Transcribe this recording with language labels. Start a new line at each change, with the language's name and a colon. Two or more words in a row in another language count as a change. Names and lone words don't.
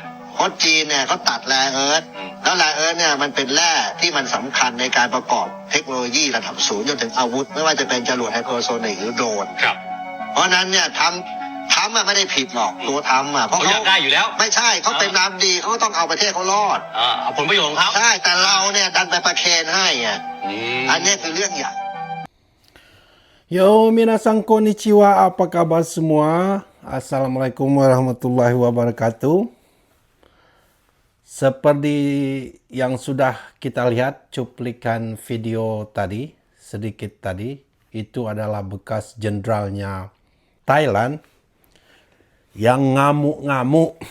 Thai: เพราะจีนเนี่ยเขาตัดแร่เอิร์ธแล้วแร่เอิร์ธเนี่ยมันเป็นแร่ที่มันสำคัญในการประกอบเทคโนโลยีระดับสูงจนถึงอาวุธ ไม่ว่าจะเป็นจรวดไฮเปอร์โซนิกหรือโดรน ครับ เพราะฉะนั้นเนี่ยทำไม่ได้ผิดหรอกตัวทำเพราะ เขาอยากได้อยู่แล้ว ไม่ใช่เขาเป็นน้ำดีเขาก็ต้องเอาประเทศเขารอด เอาผลประโยชน์ของเขา ใช่แต่เราเนี่ยดันไปประเคนให้ ม อันนี้คือเรื่องใหญ่
Indonesian: Yo,
Japanese: みなさん こんにちは,
Indonesian: apa kabar semua?
Arabic: السلام عليكم ورحمة الله وبركاته.
Indonesian: Seperti yang sudah kita lihat cuplikan video tadi, sedikit tadi, itu adalah bekas jenderalnya Thailand yang ngamuk-ngamuk.